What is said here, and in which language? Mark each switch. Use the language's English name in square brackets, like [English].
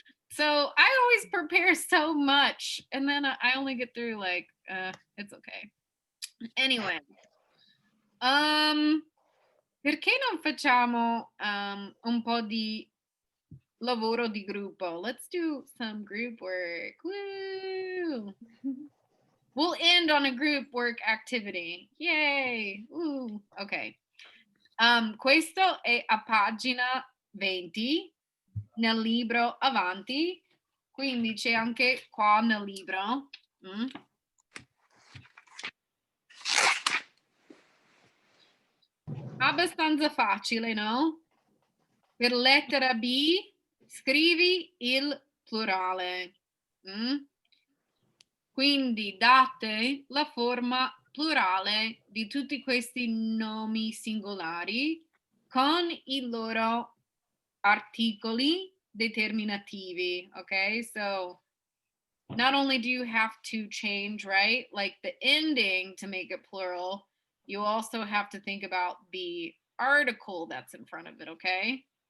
[English] So I always prepare so much, and then I only get through like it's okay. [Italian] Anyway, perché non facciamo un po' di lavoro di gruppo? [English] Let's do some group work. Woo! We'll end on a group work activity. Yay! Woo! Okay. [Italian] Questo è a pagina 20 nel libro avanti, quindi c'è anche qua nel libro. Abbastanza facile, no? Per lettera B scrivi il plurale. Quindi date la forma plurale di tutti questi nomi singolari con i loro articoli determinativi. [English] Okay, so not only do you have to change, right, like the ending to make it plural, you also have to think about the article that's in front of it, okay?